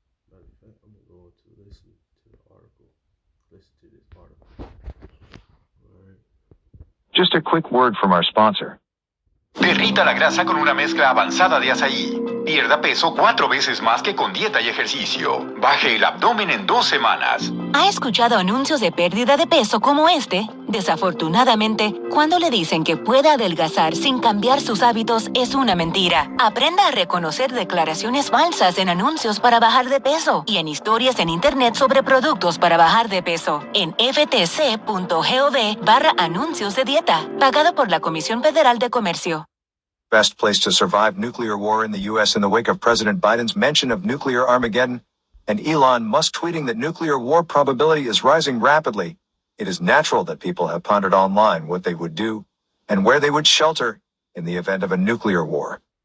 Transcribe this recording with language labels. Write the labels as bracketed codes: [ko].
[en] Matter of fact, I'm gonna go to listen to the article. Listen to this article. All right. Just a quick word from our sponsor. [es] Derrita la grasa con una mezcla avanzada de azaí. Pierda peso 4 veces más que con dieta y ejercicio. Baje el abdomen en 2 semanas. ¿Ha escuchado anuncios de pérdida de peso como este? Desafortunadamente, cuando le dicen que puede adelgazar sin cambiar sus hábitos es una mentira. Aprenda a reconocer declaraciones falsas en anuncios para bajar de peso y en historias en internet sobre productos para bajar de peso. En ftc.gov/anuncios de dieta, pagado por la Comisión Federal de Comercio. [en] Best place to survive nuclear war in the U.S. in the wake of President Biden's mention of nuclear Armageddon, and Elon Musk tweeting that nuclear war probability is rising rapidly. It is natural that people have pondered online what they would do and where they would shelter in the event of a nuclear war.